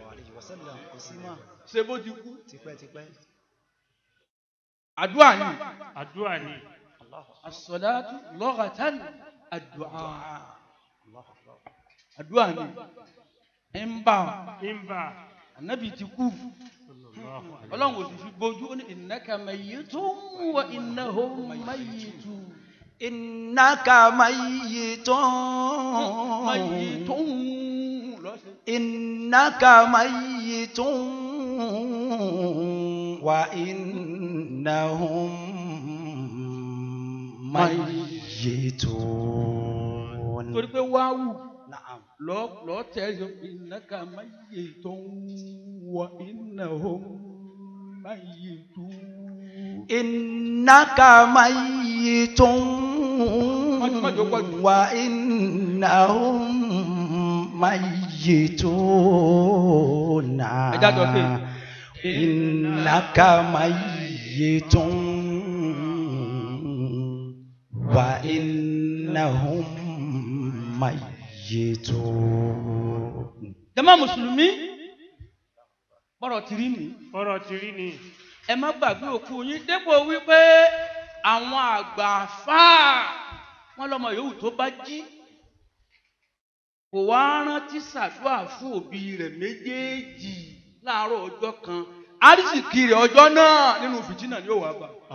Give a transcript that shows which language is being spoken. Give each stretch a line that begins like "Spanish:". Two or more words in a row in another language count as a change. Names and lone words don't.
Yoruba: ṣé bó ti kú. àdúrà ni.
Arabic: الصلاة لغة àdúrà.
Yoruba: àdúrà ni. ń bá ànábì ti kú. ọlọ́run kò sì fi bójú ó ní
Arabic: إنك ميت وإنهم ميتون. إنك ميت إنك ميت وإنهم ميتون.
Yoruba: torí pé wáwù lọ́ọ́ tẹ̀sán
Arabic: إنك ميت وإنهم ميتون. إنك ميت وإنهم ميتون إنك ميت وإنهم ميتون.
Yoruba: jàmá mùsùlùmí bọ́rọ̀ tìrí ni. ẹ má gbàgbé òkú yín dépò wípé àwọn àgbà àfáà wọn lọmọ yòówù tó bá jí kò wá rántí ṣàdúrà fún òbí rẹ̀ méjèèjì láàárọ̀ ọjọ́ kan àrísìkí rẹ̀ ọjọ́ náà nínú fìtínà ni yóò wá bá.